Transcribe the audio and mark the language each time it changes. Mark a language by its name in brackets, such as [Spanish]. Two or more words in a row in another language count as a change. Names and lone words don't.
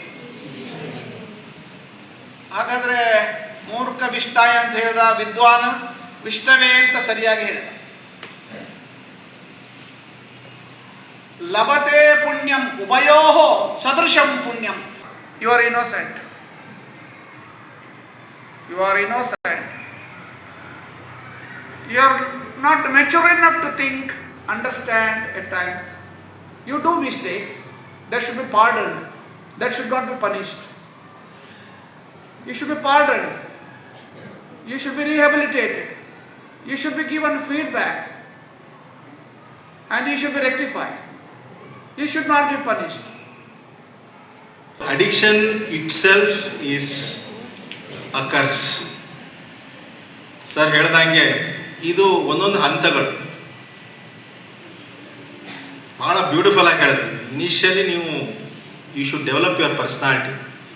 [Kannada] ಹಾಗಾದ್ರೆ ಮೂರ್ಖ ವಿಷ್ಣಾಯ ಅಂತ ಹೇಳಿದ, ವಿದ್ವಾನ್ ವಿಷ್ಣವೇ ಅಂತ ಸರಿಯಾಗಿ ಹೇಳಿದ. [Sanskrit] ಲಭತೆ ಪುಣ್ಯಂ ಉಭಯೋ ಸದೃಶಂ ಪುಣ್ಯಂ. [English] you are innocent, you are innocent, you are not mature enough to think, understand at times. You do mistakes, that should be pardoned, that should not be punished. You should be pardoned, you should be rehabilitated, you should be given feedback, and you should be rectified. You should not be punished. Addiction itself is a curse. [Kannada] ಸರ್ ಹೇಳ್ದಂಗೆ ಇದು ಒಂದೊಂದು ಹಂತಗಳು. ಭಾಳ ಬ್ಯೂಟಿಫುಲ್ ಆಗಿ ಹೇಳಿದ್ರಿ. [English] ಇನಿಷಿಯಲಿ ನೀವು you should develop your personality.